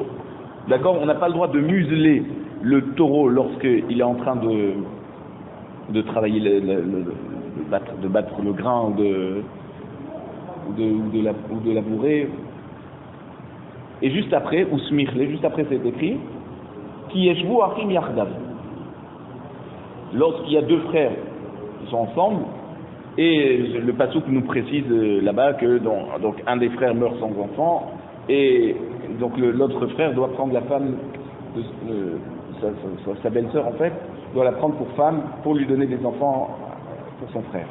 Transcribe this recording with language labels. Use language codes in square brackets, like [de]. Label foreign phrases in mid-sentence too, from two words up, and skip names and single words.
[fr] D'accord, on n'a pas le droit de museler le taureau lorsqu'il est en train de travailler, de battre le grain ou de labourer. Et juste après, ou smirle, juste après c'est écrit, [he] כי ישבו אחים יחדו. [fr] Lorsqu'il y a deux frères qui sont ensemble, et le pasouk nous précise là-bas que donc un des frères meurt sans enfant, et donc l'autre frère doit prendre la femme de sa belle-sœur en fait, doit la prendre pour femme pour lui donner des enfants pour son frère.